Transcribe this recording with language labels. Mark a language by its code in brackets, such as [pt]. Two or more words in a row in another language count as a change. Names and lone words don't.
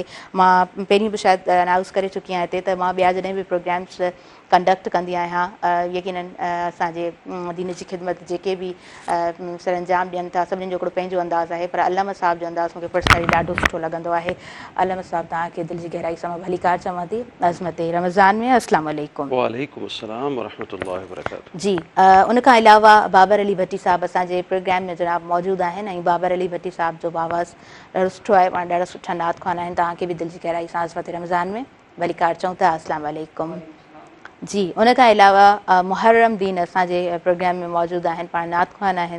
[sd] मां पहिरीं बि शायदि अनाउंस करे चुकी आहियां हिते त मां ॿिया जॾहिं बि प्रोग्राम्स कंडक्ट कंदी आहियां, यकीनन असांजे दीन जी ख़िदमत जेके बि सरअंजाम ॾियनि था सभिनीनि जो हिकिड़ो पंहिंजो अंदाज़ आहे, पर अल्लामा साहब जो अंदाज़ मूंखे पर्सनली ॾाढो सुठो लॻंदो आहे। अल्लामा साहब तव्हांखे दिलि जी गहराई सां मां भलीकार चवां थी अज़मत रमज़ान में। [ar] السلام عليكم. وعليكم السلام ورحمة الله وبركاته. [sd] जी, उन खां अलावा बाबर अली भट्टी साहब असांजे प्रोग्राम में जनाब मौजूदु आहिनि ऐं बाबर अली भट्टी साहब जो आवाज़ ॾाढो सुठो आहे, पाण ॾाढा सुठा नात ख़्वान आहिनि। तव्हांखे बि दिलि जी गहराई सां अज़मत रमज़ान में भलीकार चऊं था। [ar] السلام عليكم. [sd] जी, उन खां अलावा मुहर्रम दीन असांजे प्रोग्राम में मौजूदु आहिनि, पाण नात ख़्वान आहिनि।